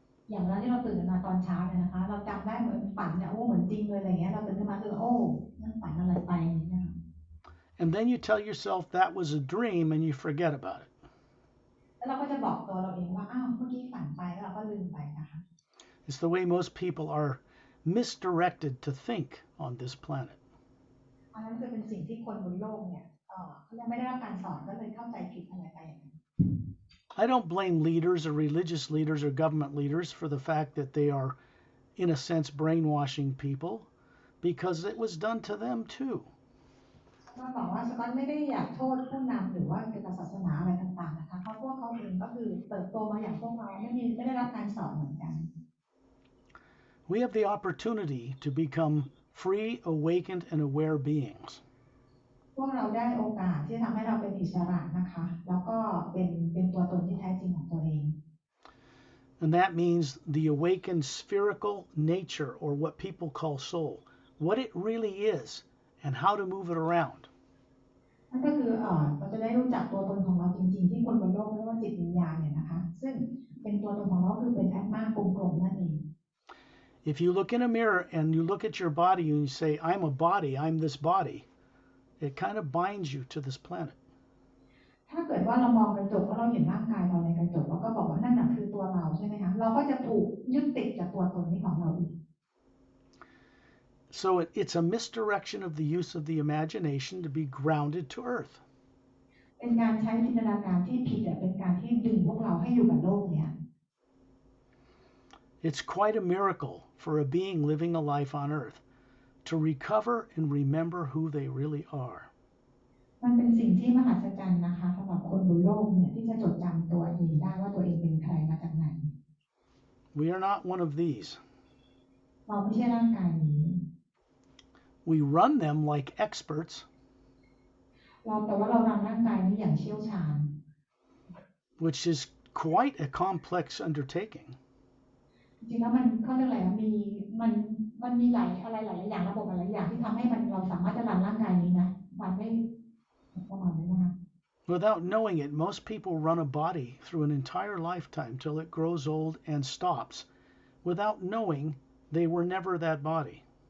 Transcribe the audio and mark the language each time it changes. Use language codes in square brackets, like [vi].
[th] อย่างเวลาที่เราตื่นมาตอนเช้าเนี่ยนะคะเราจำได้เหมือนฝันเนี่ยโอ้เหมือนจริงเลยอะไรเงี้ยเราตื่นขึ้นมาคือโอ้นั่นฝันอะไรไปเนี่ย [en] And then you tell yourself that was a dream and you forget about it. [th] แล้วเราก็จะบอกตัวเราเองว่าอ้าวเมื่อกี้ฝันไปแล้วเราก็ลืมไปนะคะ [en] It's the way most people are misdirected to think on this planet. [th] อันนั้นคือเป็นสิ่งที่คนบนโลกเนี่ยเขายังไม่ได้รับการสอนก็เลยเข้าใจผิดอะไรไปอย่างนั้น [en] I don't blame leaders or religious leaders or government leaders for the fact that they are, in a sense, brainwashing people because it was done to them too. [th] ก็บอกว่าสกอตไม่ได้อยากโทษผู้นำหรือว่าเกี่ยวกับศาสนาอะไรต่างๆนะคะเพราะพวกเขาเองก็คือเติบโตมาอย่างพวกเราไม่ได้รับการสอนเหมือนกัน [en] We have the opportunity to become free, awakened, and aware beings. [th] พวกเราได้โอกาสที่ทำให้เราเป็นอิสระนะคะแล้วก็เป็นตัวตนที่แท้จริงของตัวเอง [en] And that means the awakened spherical nature, or what people call soul, what it really is and how to move it around. [th] นั่นก็คือเราจะได้รู้จักตัวตนของเราจริงๆที่คนบนโลกเรียกว่าจิตวิญญาณเนี่ยนะคะซึ่งเป็นตัวตนของเราคือเป็นแอตมากลมๆนั่นเอง [en] If you look in a mirror and you look at your body and you say, I'm a body, I'm this body, it kind of binds you to this planet. [th] ถ้าเกิดว่าเรามองกระจกแล้วเราเห็นร่างกายเราในกระจกแล้วก็บอกว่านั่นน่ะคือตัวเราใช่ไหมคะเราก็จะถูกยึดติดกับตัวตนนี้ของเราอีก [en] So it's a misdirection of the use of the imagination to be grounded to earth. [th] เป็นการใช้จินตนาการที่ผิดเป็นการที่ดึงพวกเราให้อยู่กับโลกเนี่ย [en] It's quite a miracle for a being living a life on earth to recover and remember who they really are. [th] มันเป็นสิ่งที่มหัศจรรย์นะคะสำหรับคนบนโลกเนี่ยที่จะจดจำตัวเองได้ว่าตัวเองเป็นใครมาจากไหน [en] We are not one of these. [th] เราไม่ใช่ร่างกายนี้ [en] We run them like experts. [th] แต่ว่าเรารังร่างกายนี้อย่างเชี่ยวชาญ [en] Which is quite a complex undertaking. [th] จริงๆแล้วมันเขาเรียกอะไรมันมีหลายอย่างระบบหลายอย่างที่ทำให้เราสามารถจะรันร่างกายนี้นะมันไม่ประมาณนี้นะคะ [en] Without knowing it, most people run a body through an entire lifetime till it grows old and stops, without knowing they were never that body.